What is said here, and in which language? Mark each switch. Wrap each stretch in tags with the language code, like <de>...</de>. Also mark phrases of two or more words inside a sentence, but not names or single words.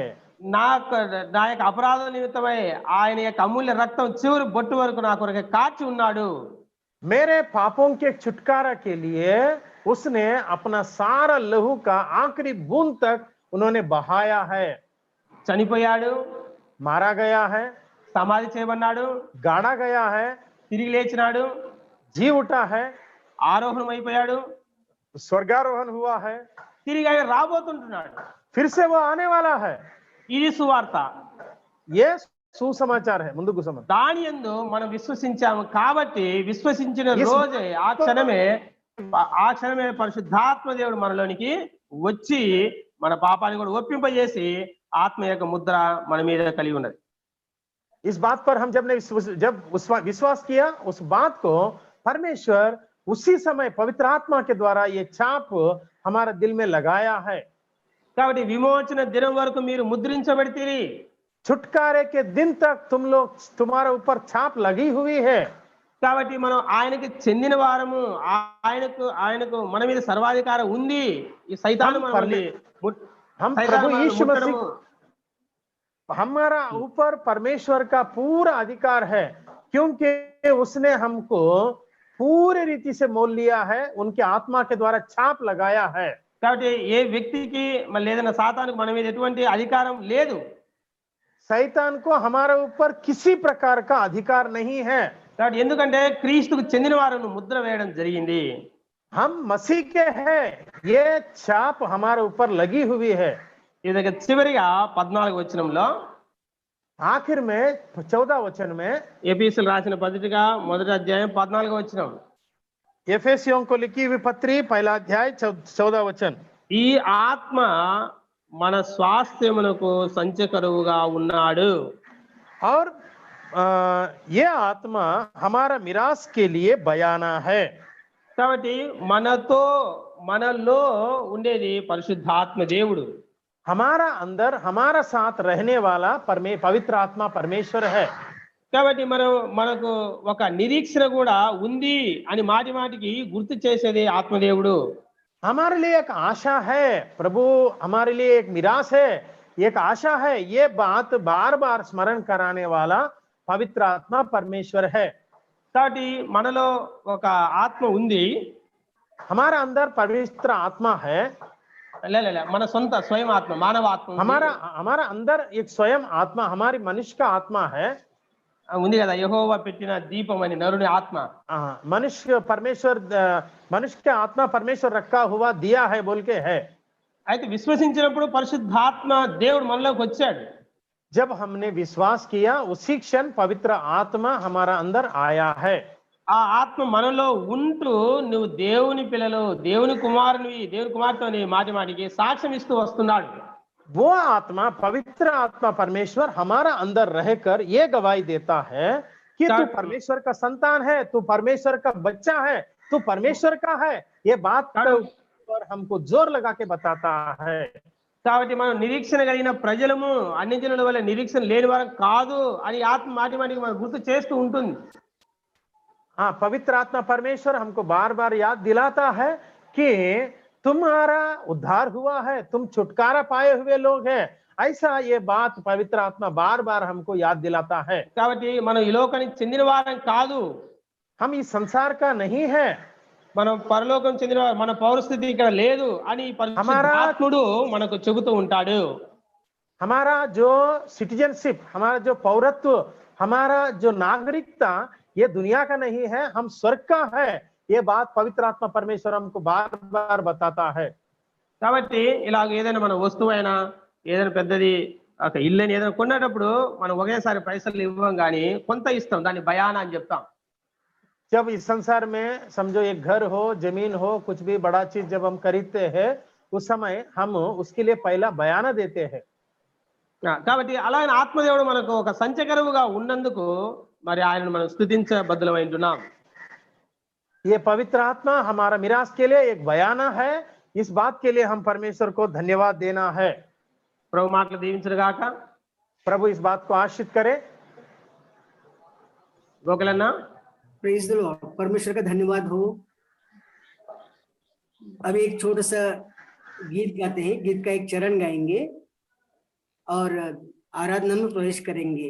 <te>నా యొక్క అపరాధ నిమిత్తమై ఆయన యొక్క అమూల్య రక్తం చివరి బొట్టు వరకు నా కొరకు కాచి ఉన్నాడు।</te> <hi>मेरे पापों के छुटकारा के लिए उसने अपना सारा लहू का आखिरी बूंद तक उन्होंने बहाया है।</hi> <te>చనిపోయాడు,</te> <hi>मारा गया है,</hi> <te>సమాధి చేయబడ్డాడు,</te> <hi>गाड़ा गया है,</hi> <te>తిరిగి లేచినాడు,</te> <hi>जी उठा है,</hi> <te>ఆరోహణం అయిపోయాడు,</te> <hi>स्वर्गारोहण हुआ है,</hi> <te>తిరిగి ఆయన రాబోతుంటున్నాడు।</te> <hi>फिर से वो आने वाला है।</hi> <te>ఇది సువార్త।</te> <hi>ये सुसमाचार है।</hi> <te>ముందుకు సమం దాని యందు మనం విశ్వసించాము కాబట్టి విశ్వసించిన</te> <en>Yes.</en> <te>రోజే ఆ క్షణమే పరిశుద్ధాత్మ దేవుడు మనలోనికి వచ్చి మన పాపాన్ని కూడా ఒప్పింపజేసి ఆత్మ యొక్క ముద్ర మన మీద కలిగి ఉన్నది।</te> <hi>इस बात पर हम जब विश्वास किया उस बात को परमेश्वर उसी समय पवित्र आत्मा के द्वारा ये छाप हमारे दिल में लगाया है।</hi> <te>కాబట్టి విమోచన దినం వరకు మీరు ముద్రించబడితిరి।</te> <hi>छुटकारे के दिन तक तुम्हारे ऊपर छाप लगी हुई है।</hi> <te>కాబట్టి మనం ఆయనకి చెందిన వారము, ఆయనకు మన మీద సర్వాధికారం ఉంది। ఈ సైతాను మనల్ని</te> <hi>हम प्रभु यीशु मसीह हमारा ऊपर परमेश्वर का पूरा अधिकार है, क्योंकि उसने हमको पूरी रीति से मोल लिया है, उनके आत्मा के द्वारा छाप लगाया है।</hi> <te>కాబట్టి ఏ వ్యక్తికి మళ్ళీ ఏదైనా సాతానుకు మన మీద ఎటువంటి అధికారం లేదు।</te> <hi>शैतान को हमारे ऊपर किसी प्रकार का अधिकार नहीं है।</hi> <te>కాబట్టి ఎందుకంటే క్రీస్తుకు చెందిన వారిని ముద్ర వేయడం జరిగింది।</te> <hi>हम मसीह के हैं, ये छाप हमारे ऊपर लगी हुई है।</hi> <te>ఇది చివరిగా 14వ వచనంలో</te> <hi>आखिर में 14 वचन में</hi> <te>ఎఫెసీయులకు రాసిన పత్రిక మొదటి అధ్యాయం 14వ వచనం,</te> <hi>एफेसियों को लिखी हुई पत्री पहला अध्याय 14 वचन।</hi> <te>ఈ ఆత్మ మన స్వాస్థ్యమునకు సంచకరువుగా ఉన్నాడు।</te> <hi>और ये आत्मा हमारा मिरास के लिए बयाना है।</hi> <te>కాబట్టి మనలో ఉండేది పరిశుద్ధాత్మ దేవుడు।</te> <hi>हमारा अंदर हमारा साथ रहने वाला पवित्र आत्मा परमेश्वर है।</hi> <te>కాబట్టి మనకు ఒక నిరీక్షణ కూడా ఉంది అని మాటికి గుర్తు చేసేది ఆత్మదేవుడు।</te> <hi>हमारे लिए एक आशा है, प्रभु हमारे लिए एक मिरास है, एक आशा है। ये बात बार बार स्मरण कराने वाला पवित्र आत्मा परमेश्वर है।</hi> <te>కాబట్టి మనలో ఒక ఆత్మ ఉంది,</te> <hi>हमारा अंदर पवित्र आत्मा है।</hi> <te>మన సొంత స్వయం ఆత్మ, మానవ ఆత్మ</te> <hi>हमारा अंदर एक स्वयं आत्मा, हमारी मनुष्य का आत्मा है।</hi> <te>ఉంది కదా, యెహోవా పెట్టిన దీపం అని నరుని ఆత్మ।</te> <hi>मनुष्य का आत्मा परमेश्वर रखा हुआ दिया है बोल के है।</hi> <te>అయితే విశ్వసించినప్పుడు పరిశుద్ధాత్మ దేవుడు మనలోకి వచ్చాడు।</te> <hi>जब हमने विश्वास किया उसी क्षण पवित्र आत्मा हमारा अंदर आया है।</hi> <te>ఆ ఆత్మ మనలో ఉంటూ నువ్వు దేవుని పిల్లలు, దేవుని కుమారునివి, దేవుని కుమార్తెని మాటికి సాక్ష్యం ఇస్తూ వస్తున్నాడు।</te> <hi>वो आत्मा पवित्र आत्मा परमेश्वर हमारा अंदर रहकर ये गवाही देता है कि तू परमेश्वर का संतान है, तू परमेश्वर का बच्चा है, तू परमेश्वर का है। ये बात पर हमको जोर लगा के बताता है।</hi> <te>కాబట్టి మనం నిరీక్షణ కలిగిన ప్రజలము, అన్ని జనుల వల్ల నిరీక్షణ లేని వారం కాదు అని ఆత్మ మాటికి మనం గుర్తు చేస్తూ ఉంటుంది।</te> <hi>हाँ, पवित्र आत्मा परमेश्वर हमको बार बार याद दिलाता है कि तुम्हारा उद्धार हुआ है, तुम छुटकारा पाए हुए लोग हैं। ऐसा ये बात पवित्र आत्मा बार बार हमको याद दिलाता है।</hi> <te>కాబట్టి మనం ఈ లోకానికి చెందిన వారం కాదు,</te> <hi>हम इस संसार का नहीं है,</hi> <te>మనం పరలోకం చెందిన వారు, మన పౌరస్థితి ఇక్కడ లేదు అని పరిశుద్ధాత్ముడు మనకు చెబుతూ ఉంటాడు।</te> <hi>हमारा जो सिटीजनशिप, हमारा जो पौरत्व, हमारा जो नागरिकता ये दुनिया का नहीं है, हम स्वर्ग का है। ये बात पवित्र आत्मा परमेश्वर हमको बार बार बताता है।</hi> <te>కాబట్టి ఇలాగ ఏదైనా మన వస్తువైనా, ఏదైనా పెద్దది ఒక ఇల్లుని ఏదైనా కొనేటప్పుడు మనం ఒకేసారి పైసలు ఇవ్వం కానీ కొంత ఇస్తాం, దాన్ని బయానా అని చెప్తాం।</te> <hi>जब इस संसार में समझो एक घर हो, जमीन हो, कुछ भी बड़ा चीज जब हम खरीदते हैं उस समय हम उसके लिए पहला बयाना देते हैं।</hi> <te>కాబట్టి అలాగే ఆత్మదేవుడు మనకు ఒక సంచకరువుగా ఉన్నందుకు మరి ఆయనను మనం స్తుతించబద్దులమై ఉంటున్నాం.</te> <hi>ये पवित्र आत्मा हमारा मिरास के लिए एक बयाना है। इस बात के लिए हम परमेश्वर को धन्यवाद देना है।</hi> <te>ప్రభు మాటలు దీవించును గాక.</te> <hi>प्रभु इस बात को आशीष करे।</hi> <te>గోకులన్నా</te> <en>Praise the Lord,</en> <hi>परमेश्वर का धन्यवाद हो। अभी एक छोटा सा गीत गाते हैं, गीत का एक चरण गाएंगे और आराधना में प्रवेश करेंगे।</hi>